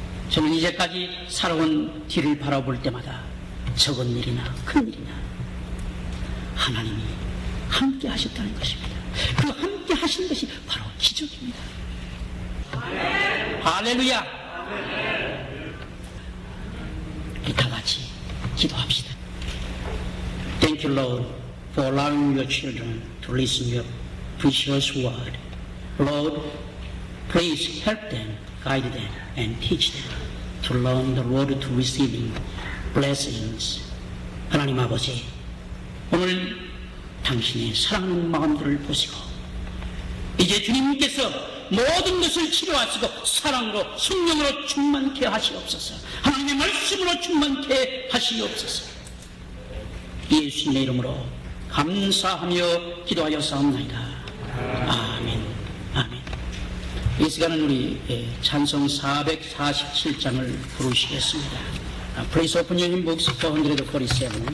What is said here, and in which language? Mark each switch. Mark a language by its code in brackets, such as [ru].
[ko] 저는 이제까지 살아온 뒤를 바라볼 때마다 적은 일이나 큰 일이나 하나님이 함께 하셨다는 것입니다. 그 함께 하신 것이 바로 기적입니다. 할렐루야! 우리 다 같이 기도합시다. [en] Thank you, Lord, for allowing your children to listen your precious word. Lord, please help them, guide them, and teach them to learn the road to receiving blessings. [ko] 하나님 아버지, 오늘 당신의 사랑하는 마음들을 보시고 이제 주님께서 모든 것을 치료하시고 사랑으로 성령으로 충만케 하시옵소서. 하나님의 말씀으로 충만케 하시옵소서. 예수님의 이름으로 감사하며 기도하여 싸움나이다. 아멘. 아멘. 이 시간은 우리 찬송 447장을 부르시겠습니다. [en] Please open your hymn books 447.